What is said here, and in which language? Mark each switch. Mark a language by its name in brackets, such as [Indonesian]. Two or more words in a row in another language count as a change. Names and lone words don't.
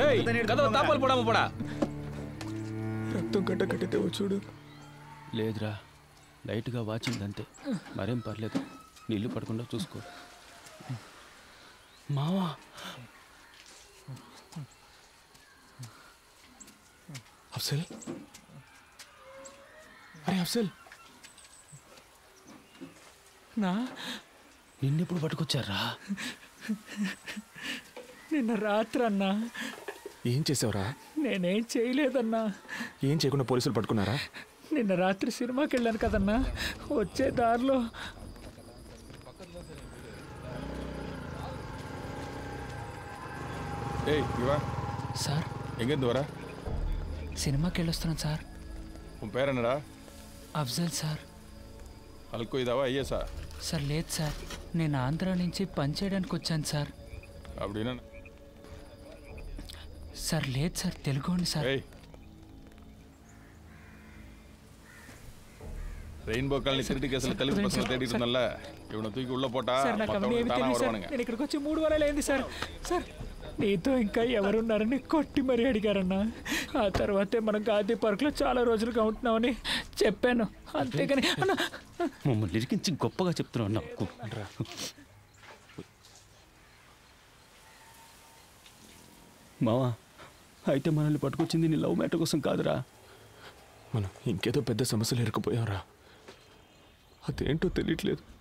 [Tamil] ஏய், கதவை தாப்பால் போடாம போடா. [Telugu] రక్తం కట్ట కట్టితే చూడు. లేదురా, లైట్గా వాచింది అంతే. మరేం పర్లేదు. నీళ్ళు పడకుండా చూసుకో. మావా, అఫ్సల్, అరే అఫ్సల్, నా నిన్నెప్పుడు పట్టుకొచ్చారా? నిన్న రాత్రి అన్నా. ఏం చేసావురా? నేనేం చేయలేదన్నా. ఏం చేయకుండా పోలీసులు పట్టుకున్నారా? నిన్న రాత్రి సినిమాకి వెళ్ళాను కదన్నా. వచ్చే దారిలో [Tamil] ஏய் இவா [Telugu] సార్ [Tamil] எங்கேருந்து வர? [Telugu] సినిమాకి వెళ్ళొస్తున్నాను సార్. [Tamil] உன் பேர் என்னடா? [Telugu] అఫ్జల్ సార్. అల్కో ఇదావా ஐஎஸ்ஆ? సార్ లేదు సార్, నేను ఆంధ్ర నుంచి పని చేయడానికి వచ్చాను సార్. [Tamil] அப்படின்னா [Telugu] సార్ లేదు సార్, తెలుగోండి సార్. [Tamil] ஏய், ரெயின்போ காலனி திருட்டு கேஸ்ல தெலுங்கு பசங்க தேடிட்டு இருந்தல்ல, இவனை தூக்கி உள்ள போட்டா [Telugu] సార్ నాకు అవన్నీ [Tamil] மத்தவங்க [Telugu] ఏమి [Tamil] தானா [Telugu] తెలియదు సార్. [Tamil] வருவானுங்க. [Telugu] నేను ఇక్కడికి వచ్చి 3 వారాలు అయింది సార్. సార్ నీతో ఇంకా ఎవరున్నారని కొట్టి మరీ అడిగారన్నా. ఆ తర్వాతే మనం గాంధీ పార్క్లో చాలా రోజులుగా ఉంటున్నామని చెప్పాను. అంతేగాని అన్న మమ్మల్ని ఇరికించి గొప్పగా చెప్తున్నావు నాకు. మావా, అయితే మనల్ని పట్టుకొచ్చింది నీ లవ్ మ్యాటర్ కోసం కాదురా. మనం ఇంకేదో పెద్ద సమస్యలు ఇరుక్కుపోయాంరా. అదేంటో తెలియట్లేదు.